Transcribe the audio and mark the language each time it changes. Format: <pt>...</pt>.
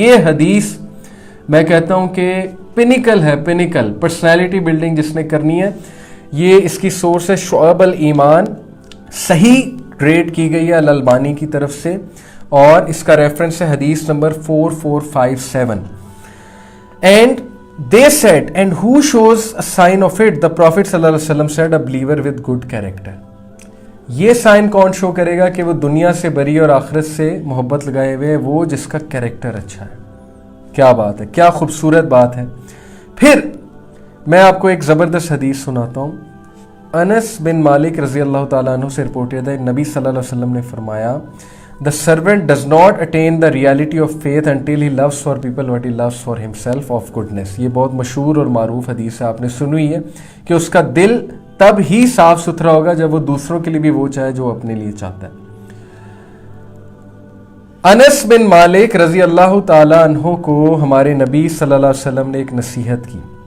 <ur>یہ حدیث میں کہتا ہوں کہ پینیکل ہے, پرسنالٹی بلڈنگ جس نے کرنی ہے. یہ اس کی سورس ہے شعب الایمان, صحیح ریٹ کی گئی ہے الالبانی کی طرف سے, اور اس کا ریفرنس ہے حدیث number 4457.</ur> <en>And they said, and who shows a sign of it? The Prophet sallallahu alaihi wasallam said, a believer with good character.</en> <ur>یہ سائن کون شو کرے گا کہ وہ دنیا سے بری اور آخرت سے محبت لگائے ہوئے, وہ جس کا کیریکٹر اچھا ہے. کیا بات ہے, کیا خوبصورت بات ہے. پھر میں آپ کو ایک زبردست حدیث سناتا ہوں. انس بن مالک رضی اللہ تعالیٰ عنہ سے رپورٹڈ ہے, نبی صلی اللہ علیہ وسلم نے فرمایا,</ur> <en>the servant does not attain the reality of faith until he loves for people what he loves for himself of goodness.</en> <ur>یہ بہت مشہور اور معروف حدیث ہے, آپ نے سنی ہوئی ہے کہ اس کا دل تب ہی صاف ستھرا ہوگا جب وہ دوسروں کے لیے بھی وہ چاہے جو اپنے لیے چاہتا ہے. انس بن مالک رضی اللہ تعالیٰ عنہ کو ہمارے نبی صلی اللہ علیہ وسلم نے ایک نصیحت کی.</ur>